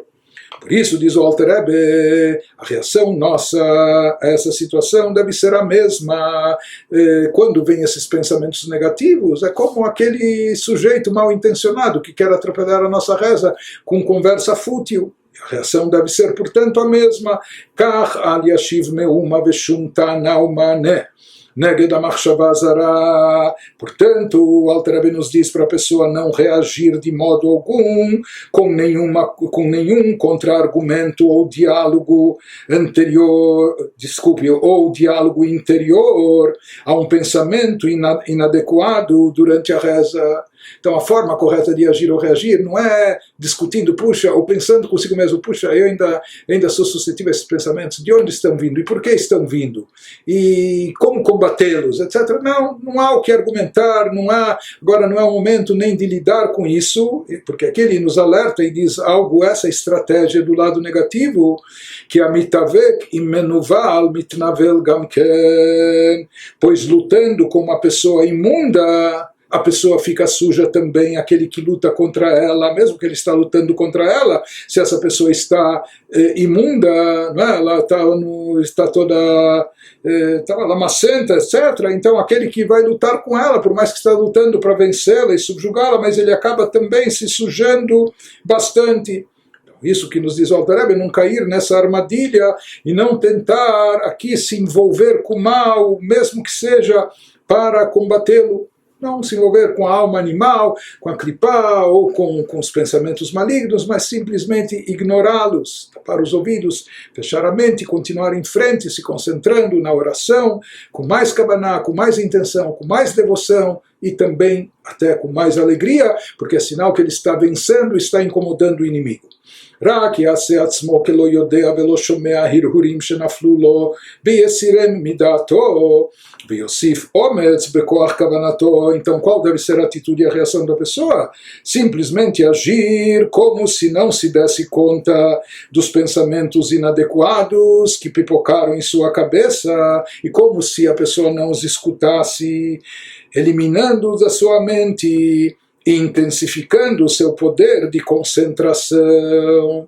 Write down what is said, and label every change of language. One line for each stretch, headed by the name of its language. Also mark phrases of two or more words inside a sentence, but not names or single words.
Portuguese: Por isso, diz o Alter Rebbe, a reação nossa a essa situação deve ser a mesma. Quando vem esses pensamentos negativos, é como aquele sujeito mal intencionado que quer atrapalhar a nossa reza com conversa fútil. A reação deve ser, portanto, a mesma.
Hebrew: כך אל ישיב מאומה ושום טענה ומענה נגד המחשבה זרה.
Portuguese: Portanto, o Alter Rebbe nos diz para a pessoa não reagir de modo algum com nenhum contra-argumento ou diálogo anterior, ou diálogo interior a um pensamento inadequado durante a reza. Então a forma correta de agir ou reagir não é discutindo, puxa, ou pensando consigo mesmo, puxa, eu ainda sou suscetível a esses pensamentos, de onde estão vindo e por que estão vindo e como combatê-los, etc. Não há o que argumentar, agora não é o momento nem de lidar com isso, porque aqui ele nos alerta e diz algo, essa estratégia do lado negativo, que a
Hebrew: מתאבק עם מנוול מתנוול גם כן,
Portuguese: pois lutando com uma pessoa imunda, a pessoa fica suja também, aquele que luta contra ela, mesmo que ele está lutando contra ela, se essa pessoa está imunda, né, ela está toda lamacenta, etc. Então aquele que vai lutar com ela, por mais que está lutando para vencê-la e subjugá-la, mas ele acaba também se sujando bastante. Isso que nos diz o Alter Rebbe, não cair nessa armadilha e não tentar aqui se envolver com o mal, mesmo que seja para combatê-lo. Não se envolver com a alma animal, com a clipá ou com os pensamentos malignos, mas simplesmente ignorá-los, tapar os ouvidos, fechar a mente, continuar em frente, se concentrando na oração, com mais kavaná, com mais intenção, com mais devoção e também até com mais alegria, porque é sinal que ele está vencendo e está incomodando o inimigo.
Hebrew: רק יעשה עצמו כלא יודע ולא שומע הרהורים שנפלו לו ויסירם מדעתו ויוסיף אומץ בכוח כוונתו.
Portuguese: Então qual deve ser a atitude e a reação da pessoa? Simplesmente agir como se não se desse conta dos pensamentos inadequados que pipocaram em sua cabeça e como se a pessoa não os escutasse, eliminando-os da sua mente, intensificando o seu poder de concentração.